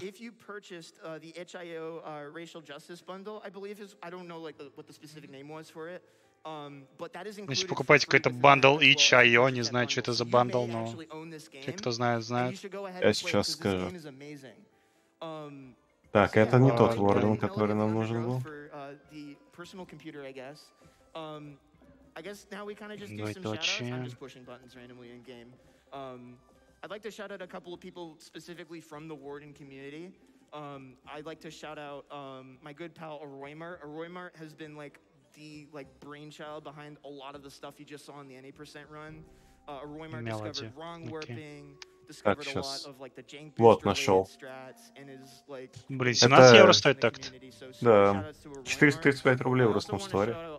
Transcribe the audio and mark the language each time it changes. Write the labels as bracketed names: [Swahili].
[English] If you purchased the itch.io racial justice bundle, I believe is, I don't know like what the specific name was for it. But that is included. [Russian] Если покупаете какой-то бандл itch.io, не знаю, что это за бандл, но те, кто знает, знают. Я сейчас скажу. Так, это не тот Warden, который нам нужен был. [English] Personal computer, I guess. I guess now we kind of just do some shoutouts. I'm just pushing buttons randomly in game. I'd like to shout out a couple of people specifically from the Warden community. I'd like to shout out my good pal Aroymart. Aroymart has been like the brainchild behind a lot of the stuff you just saw in the NA% run. Aroymart discovered wrong warping, discovered a lot of like the jank [Russian] Вот, [English] boost [Russian] нашел. [English] related strats, and is like [Russian] Блин, 17 евро стоит такт. Да, 435 рублей в русском сторе.